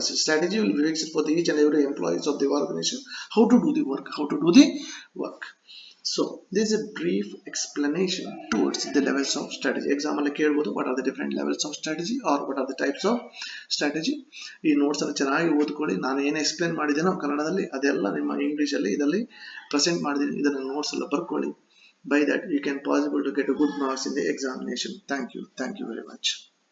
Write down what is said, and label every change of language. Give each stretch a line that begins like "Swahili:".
English: Strategy will be fixed for each and every employees of the organization, how to do the work. So this is a brief explanation towards the levels of strategy. Example ಕೇಳಬಹುದು, what are the different levels of strategy or what are the types of strategy.
Kannada: ಈ notes ಅನ್ನು ಚೆನ್ನಾಗಿ ಓದ್ಕೊಳ್ಳಿ. ನಾನು ಏನು explain ಮಾಡಿದ್ದೇನೋ ಕನ್ನಡದಲ್ಲಿ ಅದೆಲ್ಲ ನಿಮ್ಮ ಇಂಗ್ಲಿಷ್ ಅಲ್ಲಿ ಇದರಲ್ಲಿ ಪ್ರೆಸೆಂಟ್ ಮಾಡಿದ್ದೀನಿ. ಇದನ್ನ ನೋಟ್ಸ್ ಎಲ್ಲ ಬರ್ಕೊಳ್ಳಿ.
English: By that you can possible to get a good marks in the examination. Thank you very much.